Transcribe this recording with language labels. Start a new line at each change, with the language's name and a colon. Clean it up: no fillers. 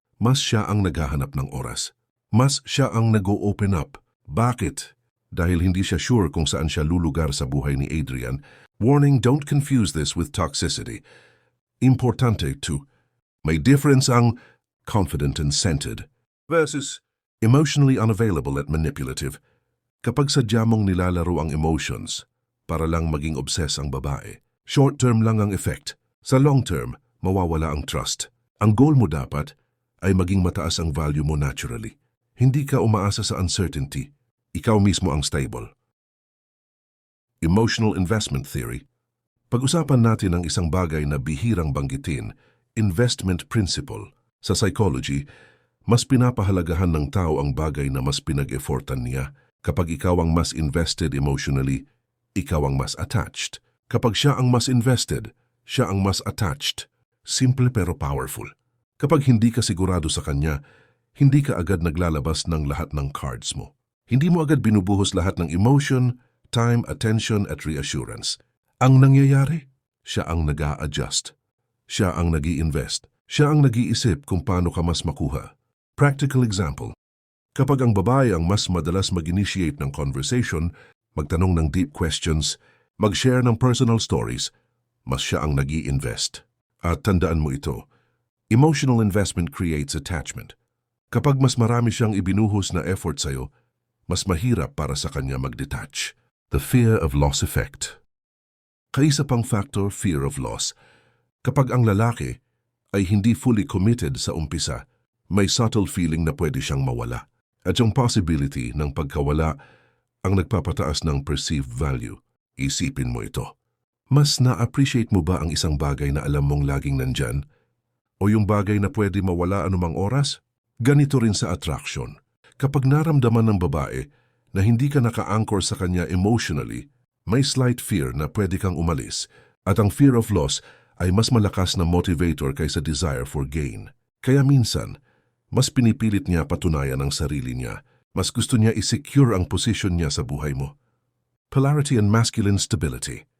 Filipino: Mas siya ang naghahanap ng oras. Mas siya ang nag-o-open up. Bakit? Dahil hindi siya sure kung saan siya lulugar sa buhay ni Adrian.
English: Warning, don't confuse this with toxicity.
Filipino: Importante to may difference ang confident and centered versus emotionally unavailable at manipulative. Kapag sadya mong nilalaro ang emotions para lang maging obsess ang babae, short-term lang ang effect. Sa long-term, mawawala ang trust. Ang goal mo dapat ay maging mataas ang value mo naturally. Hindi ka umaasa sa uncertainty. Ikaw mismo ang stable.
English: Emotional investment theory.
Filipino: Pag-usapan natin ang isang bagay na bihirang banggitin, investment principle. Sa psychology, mas pinapahalagahan ng tao ang bagay na mas pinag-effortan niya. Kapag ikaw ang mas invested emotionally, ikaw ang mas attached. Kapag siya ang mas invested, siya ang mas attached. Simple pero powerful. Kapag hindi ka sigurado sa kanya, hindi ka agad naglalabas ng lahat ng cards mo. Hindi mo agad binubuhos lahat ng emotion, time, attention at reassurance. Ang nangyayari, siya ang nag-a-adjust. Siya ang nag-i-invest. Siya ang nag-iisip kung paano ka mas makuha. Practical example. Kapag ang babae ang mas madalas mag-initiate ng conversation, magtanong ng deep questions, mag-share ng personal stories, mas siya ang nag-i-invest. At tandaan mo ito,
English: emotional investment creates attachment.
Filipino: Kapag mas marami siyang ibinuhos na effort sa'yo, mas mahirap para sa kanya mag-detach.
English: The fear of loss effect.
Filipino: Kaisa pang factor, fear of loss. Kapag ang lalaki ay hindi fully committed sa umpisa, may subtle feeling na pwede siyang mawala. At yung possibility ng pagkawala ang nagpapataas ng perceived value. Isipin mo ito. Mas na-appreciate mo ba ang isang bagay na alam mong laging nandyan? O yung bagay na pwede mawala anumang oras? Ganito rin sa attraction. Kapag naramdaman ng babae na hindi ka naka-anchor sa kanya emotionally, may slight fear na pwede kang umalis. At ang fear of loss ay mas malakas na motivator kaysa desire for gain. Kaya minsan, mas pinipilit niya patunayan ang sarili niya. Mas gusto niya i-secure ang position niya sa buhay mo.
English: Polarity and masculine stability.